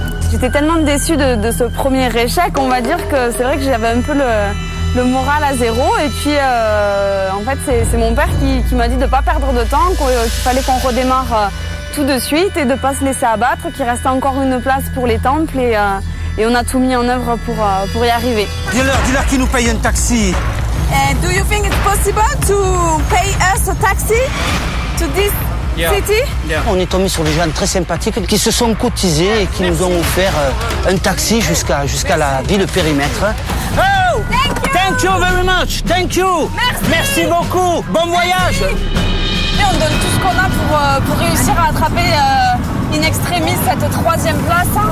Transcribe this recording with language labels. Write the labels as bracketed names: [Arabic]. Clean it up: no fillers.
[French] J'étais tellement déçue de ce premier échec, on va dire que c'est vrai que j'avais un peu le moral à zéro. Et puis, en fait, c'est mon père qui m'a dit de ne pas perdre de temps, qu'il fallait qu'on redémarre tout de suite et de ne pas se laisser abattre, qu'il restait encore une place pour les temples. Et on a tout mis en œuvre pour y arriver. Dis-leur qu'ils nous payent un taxi. [English] And do you think it's possible to pay us a taxi to this city? [French] On est tombé sur des gens très sympathiques qui se sont cotisés et qui nous ont offert un taxi jusqu'à la ville périmètre. [English] Oh! Thank you very much. Thank you. [French] Merci beaucoup. Bon voyage. Et on donne tout ce qu'on a pour réussir à attraper in extremis cette troisième place.